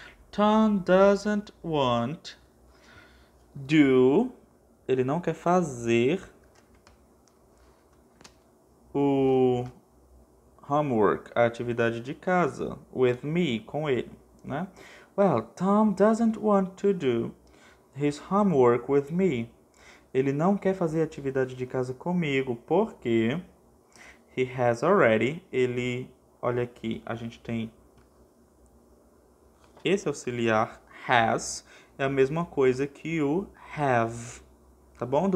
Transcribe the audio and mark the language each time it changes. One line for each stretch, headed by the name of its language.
English: Tom doesn't want do,
Portuguese: ele não quer fazer o homework, a atividade de casa,
English: with me,
Portuguese: com ele, né?
English: Well, Tom doesn't want to do his homework with me.
Portuguese: Ele não quer fazer a atividade de casa comigo, porque
English: he has already,
Portuguese: olha aqui, a gente tem esse auxiliar has, é a mesma coisa que o have, tá bom?